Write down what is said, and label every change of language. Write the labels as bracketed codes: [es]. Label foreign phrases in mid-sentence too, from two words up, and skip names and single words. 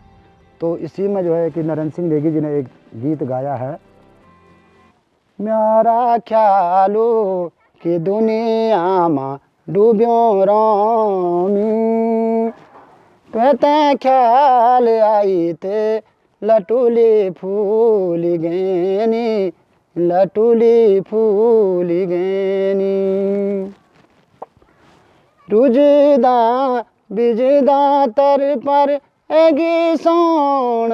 [hi] तो इसी में जो है कि नरेंद्र सिंह नेगी जी ने एक गीत गाया है, [gbm] म्यारा ख्यालो कि दुनिया में डूब्यो रामी, ते ख्याल आई ते लटूली फूल गैनी, लटूली फूल गैनी, रुजदा बिजदा तर पर एगी सोण